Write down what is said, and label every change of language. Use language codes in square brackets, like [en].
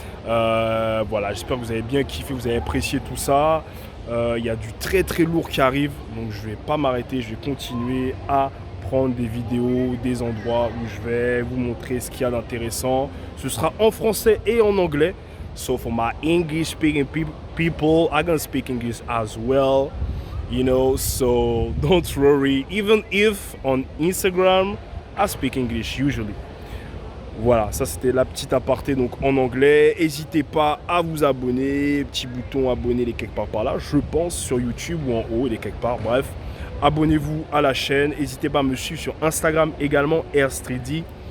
[fr] Voilà, j'espère que vous avez bien kiffé, vous avez apprécié tout ça. Il y a du très lourd qui arrive, donc je vais pas m'arrêter, je vais continuer à prendre des vidéos, des endroits où je vais vous montrer ce qu'il y a d'intéressant. Ce sera en français et en anglais. [en] So for my English speaking people, I'm gonna speak English as well. You know, so don't worry. Even if on Instagram, I speak English usually. [fr] Voilà, ça c'était la petite aparté donc en anglais. N'hésitez pas à vous abonner. Petit bouton abonner, il est quelque part par là. Je pense sur YouTube ou en haut, il est quelque part. Bref, abonnez-vous à la chaîne. N'hésitez pas à me suivre sur Instagram également, Airs3D.